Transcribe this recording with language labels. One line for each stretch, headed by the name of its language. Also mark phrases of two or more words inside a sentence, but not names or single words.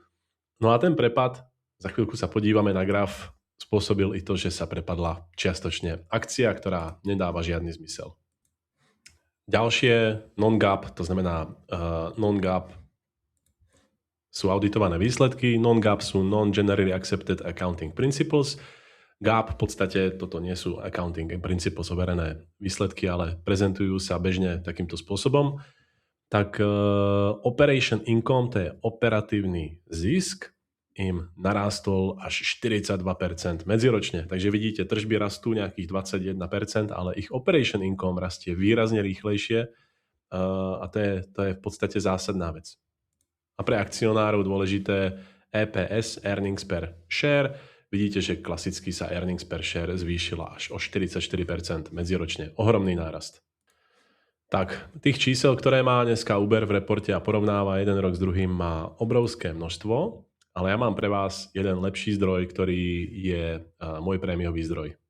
Slovak: No a ten prepad, za chvíľku sa podívame na graf, spôsobil i to, že sa prepadla čiastočne akcia, ktorá nedáva žiadny zmysel. Ďalšie non-GAAP, to znamená non-GAAP sú auditované výsledky, non-GAAP sú
English: non-generally accepted accounting principles.
Slovak: GAAP v podstate toto nie sú
English: accounting principles
Slovak: overené výsledky, ale prezentujú sa bežne takýmto spôsobom. Tak
English: operation income,
Slovak: to je operatívny zisk, im narástol až 42% medziročne. Takže vidíte, tržby rastú nejakých 21%, ale ich
English: operation income
Slovak: rastie výrazne rýchlejšie a to je v podstate zásadná vec. A pre akcionárov dôležité EPS,
English: earnings per share.
Slovak: Vidíte, že klasicky sa
English: earnings per share
Slovak: zvýšila až o 44% medziročne. Ohromný nárast. Tak, tých čísel, ktoré má dneska Uber v reporte a porovnáva jeden rok s druhým, má obrovské množstvo. Ale ja mám pre vás jeden lepší zdroj, ktorý je môj prémiový zdroj.